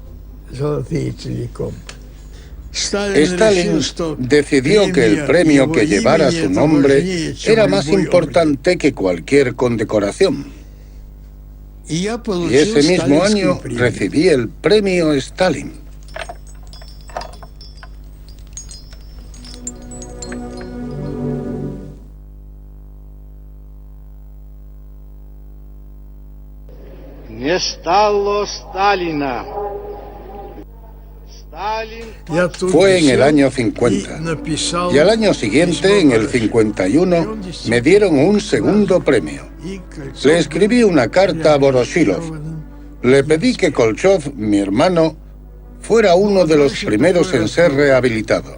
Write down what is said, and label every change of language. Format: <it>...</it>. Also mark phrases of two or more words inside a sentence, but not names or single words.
<es>Stalin decidió que el premio que llevara su nombre era más importante que cualquier condecoración. Y ese mismo año recibí el premio Stalin.</es> <ru>Не стало Сталина.</ru> <es>Fue en el año 50. Y al año siguiente, en el 51, me dieron un segundo premio. Le escribí una carta a Voroshilov. Le pedí que Kolchov, mi hermano, fuera uno de los primeros en ser rehabilitado.</es>